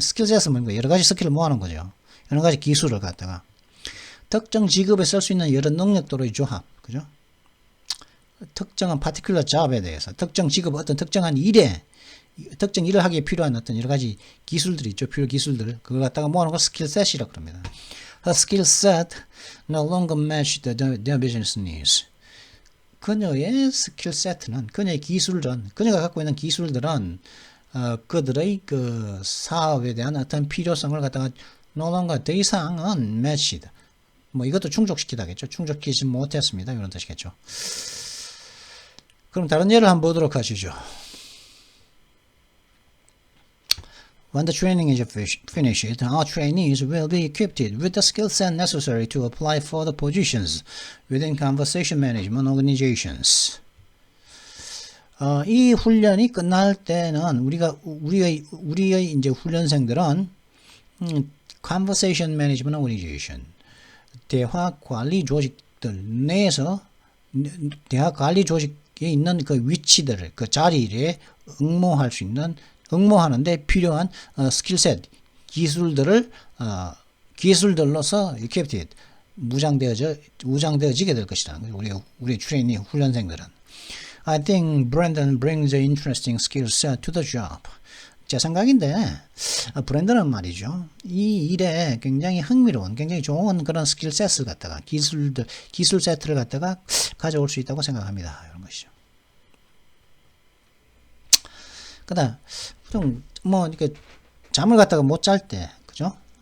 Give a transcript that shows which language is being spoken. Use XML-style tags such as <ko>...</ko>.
<ko>스킬셋은 뭔가 여러 가지 스킬을 모아놓은 거죠. 여러 가지 기술을 갖다가 특정 직업에 쓸 수 있는 여러 능력도의 조합, 그죠? 특정한</ko> <en>particular job</en> <ko>에 대해서 특정 직업 어떤 특정한 일에 특정 일을 하기에 필요한 어떤 여러 가지 기술들이 있죠. 필요 기술들 그걸 갖다가 모아놓은 걸 스킬셋이라고 그럽니다.</ko> <en>A skill set no longer match their business needs.</en> <ko>그녀의 스킬 세트는 그녀의 기술은 그녀가 갖고 있는 기술들은 그들의 그 사업에 대한 어떤 필요성을 갖다가</ko> <en>no longer</en> <ko>더 이상은</ko> <en>matched.</en> <ko>뭐 이것도 충족시키다겠죠. 충족시키지 못했습니다. 이런 뜻이겠죠. 그럼 다른 예를 한번 보도록 하시죠.</ko> <en>When the training is finished, our trainees will be equipped with the skill set necessary to apply for the positions within conversation management organizations.</en> <ko>이 훈련이 끝날 때는 우리의 이제 훈련생들은</ko> <en>conversation management organization</en> <ko>대화 관리 조직들 내에서 대화 관리 조직에 있는 그 위치들을 그 자리에 응모할 수 있는 응모하는데 필요한 스킬셋 기술들을 기술들로서</ko> <en>equipped</en> <ko>무장되어지게 될 것이라는 거죠. 우리 트레이니 훈련생들은.</ko> <en>I think Brandon brings an interesting skill set to the job.</en> <ko>제 생각인데 브랜드는 말이죠. 이 일에 굉장히 흥미로운, 굉장히 좋은 그런 스킬셋을 갖다가 기술 세트를 갖다가 가져올 수 있다고 생각합니다. 이런 것이죠. 그다음 좀 뭐 이렇게 잠을 갖다가 못 잘 때, 그죠?</ko>